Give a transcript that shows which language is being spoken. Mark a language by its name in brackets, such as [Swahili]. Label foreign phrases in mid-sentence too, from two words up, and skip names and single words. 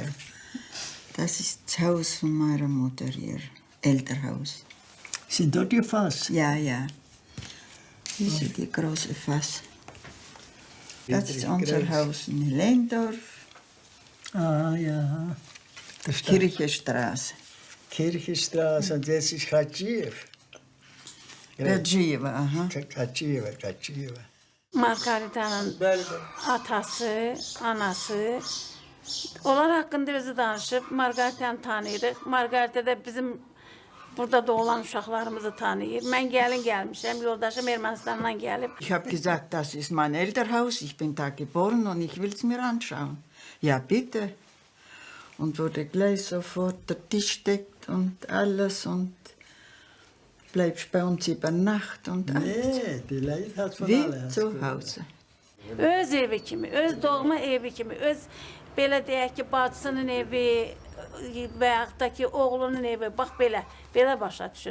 [German] Das ist das Haus von meiner Mutter, ihr Elternhaus. Sind dort die Fass? Ja, ja. Diese, die große Fass. Das ist unser Haus in Lehndorf. Ah, ja. Kirchestraße. Kirchestraße, und jetzt ist Hadjiyev. Hadjiyev, aha. Hadjiyev. [Azerbaijani] Margarita'nın atası, anası. Onlar hakkında bizi danışıp Margarita'nı tanıyırıq. Margarita da bizim burada doğulan uşaqlarımızı tanıyır. [Turkish] Ben gelin gelmişim, yoldaşım Ermenistan'dan gelip. [German] Ich habe gesagt, das ist mein Elternhaus, ich bin da geboren und ich will es mir anschauen. Ja, bitte. Und wurde gleich sofort der Tisch deckt und alles und bleibst bei uns über Nacht und alles. Nee, die Leute hat von Wie alle zu Hause. [Azerbaijani] Öz evi kimi, öz doğma evi kimi, öz belə deyək ki, bacısının evi və yaxud da ki, oğlunun evi, bax belə başa düşün.